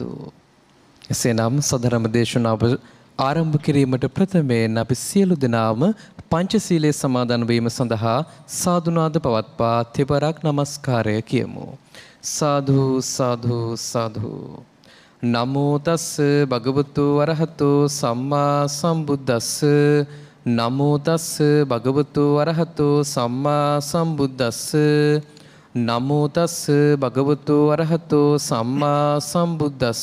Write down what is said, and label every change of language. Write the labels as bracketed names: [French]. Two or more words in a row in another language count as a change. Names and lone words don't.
[Sinhala] එසේනම් සදරම දේශනාව ආරම්භ කිරීමට ප්‍රථමයෙන් අපි සියලු දෙනාම පංචශීලයේ සමාදන් වීම සඳහා සාදුනාද පවත්වා තෙවරක් නමස්කාරය කියමු. [Pali] සාදු සාදු සාදු. නමෝ තස් භගවතු වරහතෝ සම්මා සම්බුද්දස්ස. නමෝ තස් භගවතු වරහතෝ සම්මා සම්බුද්දස්ස. නමෝ තස් භගවතු වරහතෝ සම්මා සම්බුද්දස්ස.